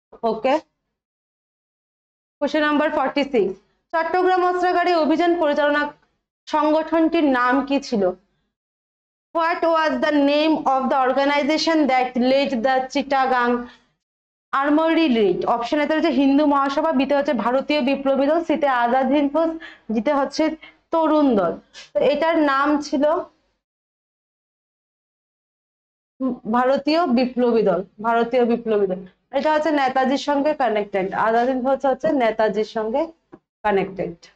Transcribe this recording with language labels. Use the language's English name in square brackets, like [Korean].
[Bangla] ওকে, question number 46, Chittagong অস্ত্রাগারে অভিযান পরিচালনা সংগঠনটির নাম কি ছিল? [English] What was the name of the organization that led the Chittagong armoury raid? [Bangla] Option এতে হচ্ছে হিন্দু মহাসভা, বিতে হচ্ছে ভারতীয় বিপ্লবী দল, সিতে আজাদ হিন্দ ফৌজ, জিতে হচ্ছে তরুণ দল। তো এটার নাম ছিল ভারতীয় বিপ্লবী দল। ভারতীয় বিপ্লবী দল এটা হচ্ছে নেতাজির সঙ্গে কানেক্টেড, আজাদ হিন্দ ফৌজ হচ্ছে নেতাজির সঙ্গে কানেক্টেড।